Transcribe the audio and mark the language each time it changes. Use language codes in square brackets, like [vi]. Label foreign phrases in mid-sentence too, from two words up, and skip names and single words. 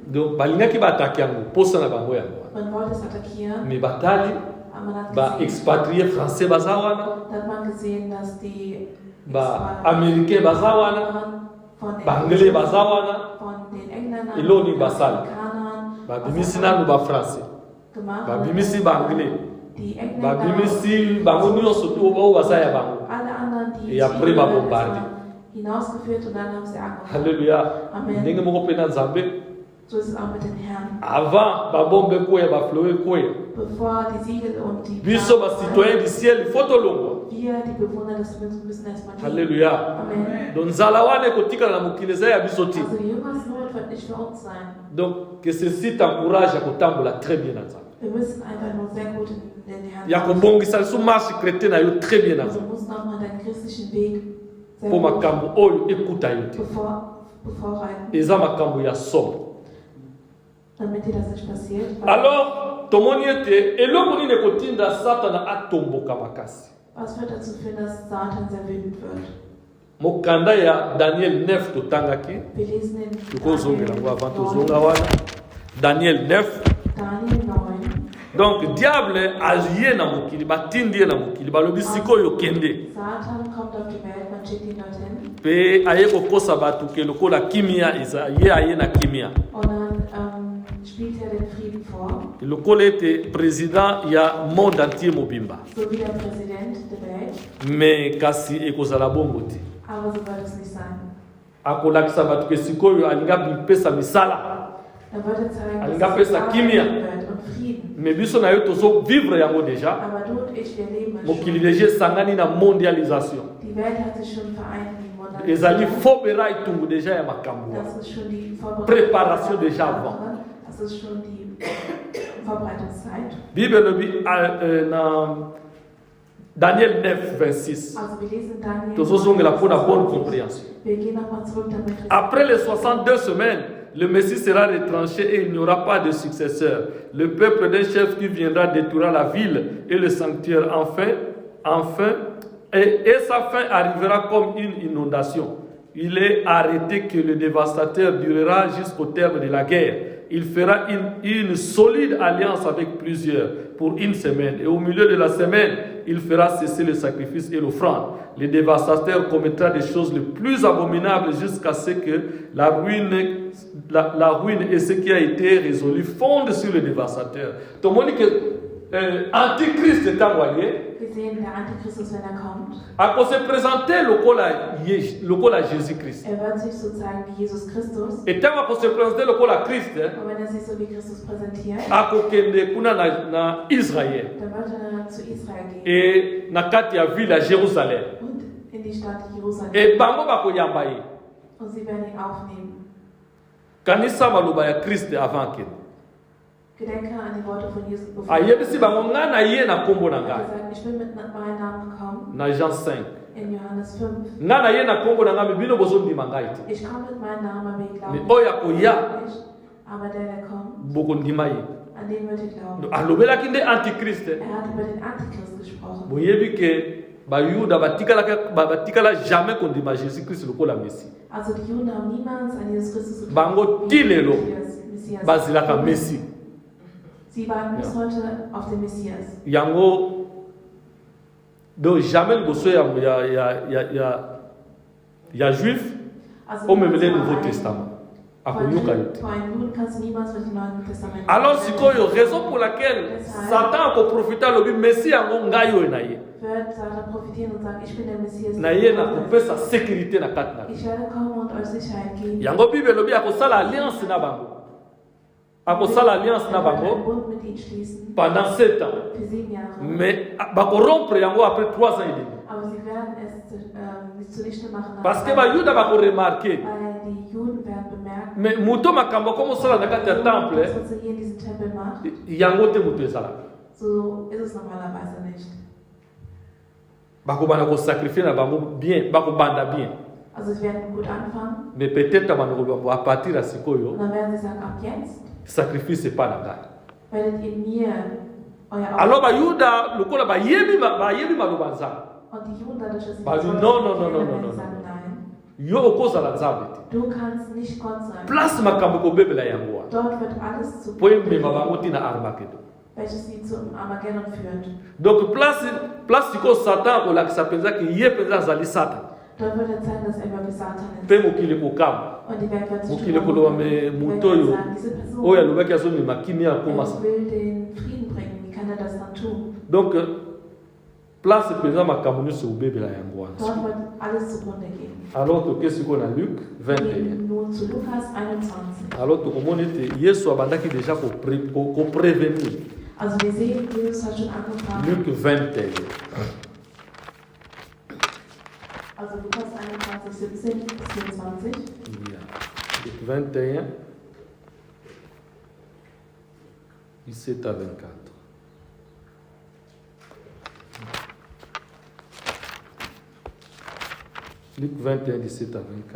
[ln] Donc balingaki baattaquer yango posa na bango yango. [de] man wollte es attackieren, [ln] Mais batali [de] aber man hat [ln] ba [de] gesehen, [fr] expatrié français [ln] baza wana, [de] da hat man gesehen, dass die [ln] ba américain baza wana, [de] von [ln] ba anglais baza wana, [de] von den Engländern, [ln] Eloni [de] den [ln] basali. [de] Amerikanern, [ln] ba bimisi nanu ba français, [de] gemacht [ln] ba [de] wurde. [ln] bimisi ba anglais, [de] Die [ln] ba [de] Engländer, [ln] bimisi bango nyonso tu oyo baza ya bango. [de] alle anderen, die [fr] Et après, [de] Ziele [fr] va [de] werden [fr] bombarder. [de] erstmal hinausgeführt und dann haben sie angefangen. [fr] Alléluia. Amen. [ln] Ndenge moko pe na Nzambe [de] So ist es auch mit den Herren. [ln] avant babombe koya bafloe koya. [de] Bevor die Siegel und die [ln] Biso ba [fr] citoyen du ciel [ln] faut tolongwa. [de] wir, die Bewohner des Himmels, müssen erstmal dienen. [fr] Alléluia. Amen. [ln] Donc nzala wana ekotikala na mokili eza ya biso te. [de] Also die Hungersnot wird nicht für uns sein. [fr] Donc que ceci t'encourage à kotambola très bien [ln] na Nzambe. [de] Wir müssen einfach nur sehr gut in den Herrn [ln] Ya kobongisa lisu [fr] marche chrétienne [ln] na yo [fr] très bien [ln] na [de] Also [ln] Nzambe. [de] muss nochmal deinen christlichen Weg sehr [ln] Po [de] gut [ln] makambo oyo ekuta yo te. [de] bevorreiten, [ln] Eza makambo ya somo. [de] damit dir das nicht passiert. [ln] Alors tomoni ete eloko nini ekotinda Satana atomboka makasi. [de] Was wird dazu führen, dass Satan sehr wütend wird? [ln] Mokanda ya Daniel 9 totangaki. [de] Wir lesen in [ln] Tokozongela ngo avant [de] Daniel [ln] tozonga wana. Daniel 9. [de] 9. [ln] Donc diable alie na mokili batindi ye na mokili balobi sikoyo kende [de] Satan kommt auf die Welt, man schickt ihn dorthin. [ln] pe aye kokosa bato ke lokola kimia eza ye aye na kimia [de] Und dann spielt er den Frieden vor, [ln] lokola ete président ya [fr] monde entier [ln] mobimba [de] so wie der Präsident der Welt. [ln] mais kasi ekozala bongo te [de] Aber so wird es nicht sein. [ln] akolakisa bato ke sikoyo alinga bipesa misala [de] Er würde zeigen, [ln] Alinga [de] dass es [ln] pesa [de] Arbeit [ln] kimia. [de] wird und Frieden. [ln] mais biso na yo tozo vivre yango déjà [de] Aber du und ich, wir leben es [ln] mokili [de] schon. [ln] deja esangani na mondialisation [de] Die Welt hat sich schon vereint in Monate. [ln] ezali fobera etungu deja ya makambo wana. [de] Das ist schon die [fr] Préparation déjà avant. [de] Das ist schon die Vorbereitungszeit. [ln] Bible lobi na Daniel 9, 26. [de] Also wir lesen Daniel. [ln] Tozozongela [fr] pour la bonne compréhension. [de] Wir gehen nochmal zurück, damit wir [fr] Après les 62 semaines, le Messie sera retranché et il n'y aura pas de successeur. Le peuple d'un chef qui viendra détruira la ville et le sanctuaire. Et sa fin arrivera comme une inondation. Il est arrêté que le dévastateur durera jusqu'au terme de la guerre. Il fera une solide alliance avec plusieurs pour une semaine. Et au milieu de la semaine, il fera cesser le sacrifice et l'offrande. Le dévastateur commettra des choses les plus abominables jusqu'à ce que la ruine et ce qui a été résolu fondent sur le dévastateur. Tout le monde dit que Antichrist est envoyé. [de] Wir sehen, der Antichristus, wenn er kommt, [fr] À cause se présenter le à Jésus-Christ. [de] er wird sich so zeigen wie Jesus Christus. [fr] Et tant qu'on se présenter le à Christ, [de] Und wenn er sich so wie Christus präsentiert, [ln] à kokende kuna na Israël [de] dann wird er zu Israel gehen [ln] et na kati ya ville à Jérusalem. [de] und in die Stadt Jerusalem. [ln] Et bango bakoyamba ye. [de] Und sie werden ihn aufnehmen. [ln] Kanisa maloba ya Christ [fr] avant que. [de] Gedenke an die Worte von Jesus. [ln] Ayebisi bango nga na ye na kombo na [de] Er hat [ln] ngai. [de] gesagt, ich bin mit meinem Namen gekommen. [ln] Na Jean 5. [de] In Johannes 5. [ln] nga na ye na kombo na nga me bino bozondima ngai te [de] Ich komme mit meinem Namen, aber ihr glaubt [ln] me [de] nicht. [ln] oyo akoya [de] nicht. Aber der kommt, [ln] bokondima ye [de] an den wird ihr glauben. [ln] alobelaki nde antichrist [de] Er hat über den Antichrist gesprochen. [ln] boyebi ke bayuda batikala jamais kondima jésus christ lokola messie [de] Also die Juden haben niemals an Jesus Christus geglaubt. [ln] bango [de] wie [ln] tilelo [de] Messias. [ln] bazilaka messie [de] Sie warten bis heute auf den Messias. [ln] yango donc jamais liboso ya juif [de] Also [ln] omemele [de] vor [fr] nouveau [de] einem- [fr] testament [de] vor [ln] akoyoka yo [de] einem- [ln] te [de] vor einem Juden kannst du niemals mit dem Neuen Testament [ln] alors sikoyo [fr] raison pour laquelle [ln] satan akoprofite alobi messie yango ngai oyo na ye [de] wird Satan profitieren und sagen, ich bin der Messias. [ln] na ye nakopesa sécurité na kati na [de] Ich werde kommen und euch Sicherheit geben. [ln] yango bible elobi akosala alliance na bango akosala alliance na [de] Er wird einen [ln] bango [de] Bund mit ihnen schließen. [fr] pendant 7 ans [de] Für 7 Jahre. [fr] mais [ln] bakorompre yango [fr] après 3 ans et demi [de] Aber sie werden es zunichte machen. [ln] parce que bayuda bakoremarke [de] Weil die Juden werden bemerken, [ln] mais moto makambo akomosala na kati ya temple [de] das, was er hier in diesem Tempel macht, [ln] yango te moto ezalaka [de] so ist es normalerweise nicht. [ln] bakobanda kosacrifie na bango bien bakobanda bien [de] Also sie werden gut anfangen [fr] mais peut-être bandeko à partir ya [de] und [ln] sikoyo [de] dann werden sie sagen, ab jetzt [ln] sacrifice epa na ngai [de] werdet ihr mir euer [ln] alors bayuda lokola bayebi maloba nzambe [de] und die Juden dadurch, dass sie [fr] Bah, [de] das [fr] non, [de] Wort [fr] non, [de] nicht [fr] non, non, [de] kennen, [fr] non, [de] werden [fr] non, [de] sagen, nein, [ln] yo okozala nzambe te [de] du kannst nicht Gott sein. [ln] place makambo ekobebela yango wana [de] Dort wird alles zu [ln] po emema bango ntina armageddon [de] welches sie zum Armageddon führt. [ln] donc place sikoyo satan akolakisa mpenza ke ye mpenza azali satan [de] Dort wird er zeigen, dass er wirklich Satan ist. [ln] mpe mokili kokama [de] Und die Welt wird sich [ln] mokili koloba me moto oyo [de] diese Person [ln] oyo alobaki azomema kimia akoma [de] er will den Frieden bringen. Wie kann er das dann tun? [ln] donc place mpenza makambo nyonso ekobebela yango wana [de] Dort wird alles zugrunde gehen. [ln] alors toke sikoyo na luc [de] Wir 21 gehen nun zu Lukas 21. [ln] alors tokomoni ete yesu abandaki deja koprévenir [de] Also wir sehen, Jesus hat schon angefangen. [ln] luc 21 [de] Also Lukas 21, 17 bis 24. [en] Yeah. [fr] Luc 21 17 à 24 Luc 21, 17 à 24.